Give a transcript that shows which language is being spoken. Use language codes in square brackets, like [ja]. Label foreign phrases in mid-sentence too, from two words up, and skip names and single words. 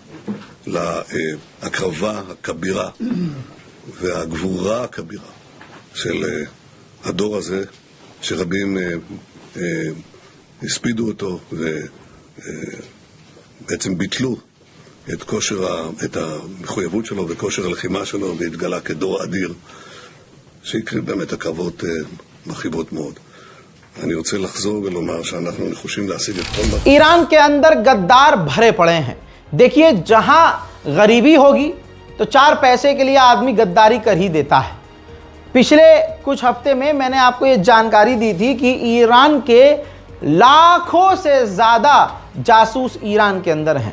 [he] להקרבה הכבירה והגבורה הכבירה של הדור הזה, שרבים הספידו אותו ובעצם ביטלו את המחויבות שלו וכושר הלחימה שלו, והתגלה כדור אדיר שהקריב באמת הקרבות מרחיבות מאוד. אני רוצה לחזור ולומר שאנחנו נחושים להשיג את כל מה... [hi] ईरान के अंदर गद्दार भरे पड़े हैं। देखिए, जहां गरीबी होगी तो 4 पैसे के लिए आदमी गद्दारी कर ही देता है। पिछले कुछ हफ्ते में मैंने आपको ये जानकारी दी थी कि ईरान के लाखों से ज़्यादा जासूस ईरान के अंदर हैं।